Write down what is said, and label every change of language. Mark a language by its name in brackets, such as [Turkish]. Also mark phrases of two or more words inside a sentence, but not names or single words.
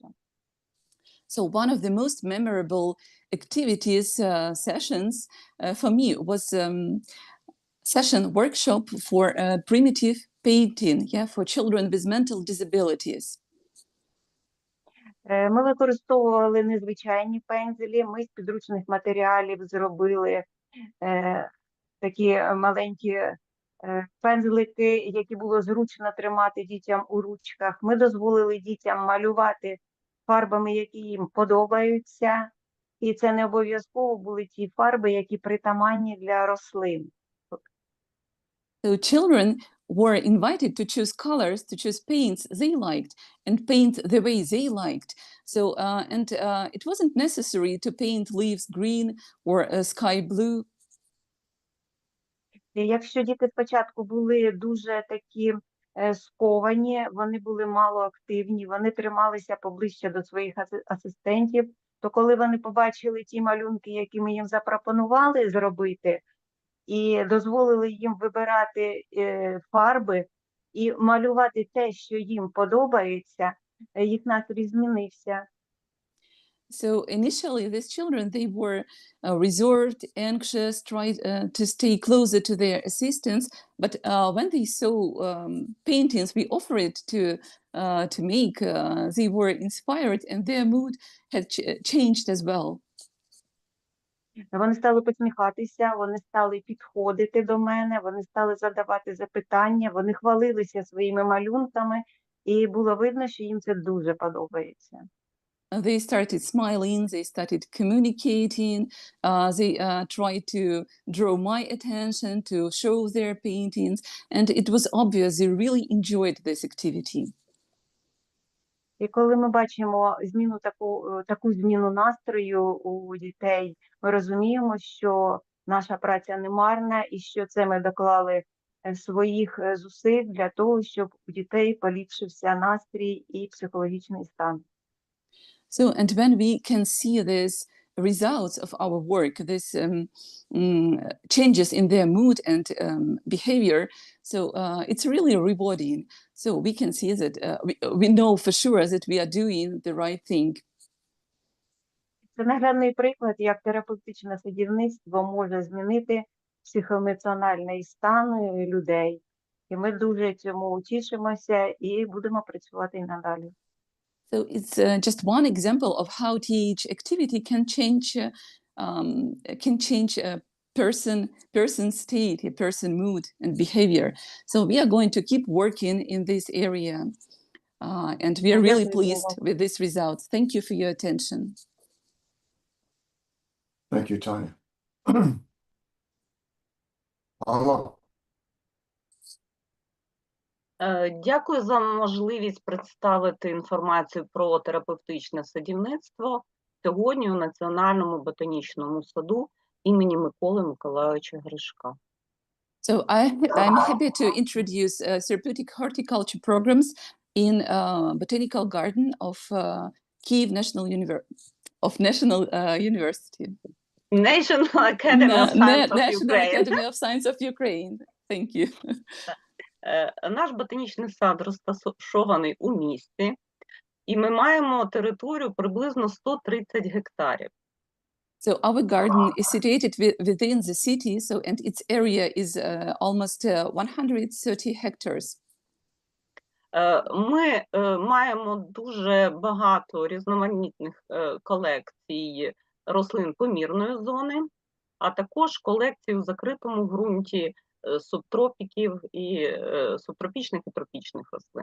[English] So one of the most memorable activities, sessions for me was session workshop for primitive painting, for children with mental disabilities. [Ukrainian] Ми використовували незвичайні пензелі, ми з підручних матеріалів зробили такі маленькі пензлики, які було зручно тримати дітям у ручках. Ми дозволили дітям малювати фарбами, які їм подобаються, і це не обов'язково були ті фарби, які притаманні для рослин. [English] So children were invited to choose colors, to choose paints they liked, and paint the way they liked. So, it wasn't necessary to paint leaves green or sky blue. [Ukrainian] Якщо діти спочатку були дуже такі сковані, вони були мало активні, вони трималися поближче до своїх асистентів, то коли вони побачили ті малюнки, які ми їм запропонували зробити, і дозволили їм вибирати фарби і малювати те, що їм подобається, їх настрій змінився. [English] So initially, these children, they were reserved, anxious, tried to stay closer to their assistants. But when they saw paintings we offered to make, they were inspired, and their mood had changed as well. [Ukrainian] Вони стали посміхатися, вони стали підходити до мене, вони стали задавати запитання, вони хвалилися своїми малюнками, і було видно, що їм це дуже подобається. [English] They started smiling, they started communicating, they tried to draw my attention, to show their paintings, and it was obvious they really enjoyed this activity. [Ukrainian] І коли ми бачимо зміну таку зміну настрою у дітей, ми розуміємо, що наша праця не марна і що це ми доклали своїх зусиль для того, щоб у дітей поліпшився настрій і психологічний стан. [English] So, and when we can see these results of our work, these changes in their mood and behavior, so it's really rewarding. So we can see that we know for sure that we are doing the right thing. [Ukrainian] Це наглядний приклад, як терапевтичне садівництво може змінити психоемоціональний стан людей. І ми дуже цьому тішимося і будемо працювати і надалі. [English] So it's just one example of how TH activity can change a person's state, a person mood and behavior. So we are going to keep working in this area, and we are really pleased with these results. Thank you for your attention. Thank you, Tanya. [Ukrainian] Алла. Дякую за можливість представити інформацію про терапевтичне садівництво сьогодні у Національному ботанічному саду імені Миколи Миколайовича Гришка. [English] So I'm happy to introduce therapeutic horticulture programs in Botanical Garden of Kyiv National University. National Academy of Science of National Ukraine. Academy of Science of Ukraine. Thank you. [Ukrainian] Наш ботанічний сад розташований у місті, і ми маємо територію приблизно 130 гектарів. [English] So our garden is situated within the city, so and its area is almost 130 hectares. [Ukrainian] Ми маємо дуже багато різноманітних колекцій рослин помірної зони, а також колекцій у закритому ґрунті субтропіків і субтропічних і тропічних рослин.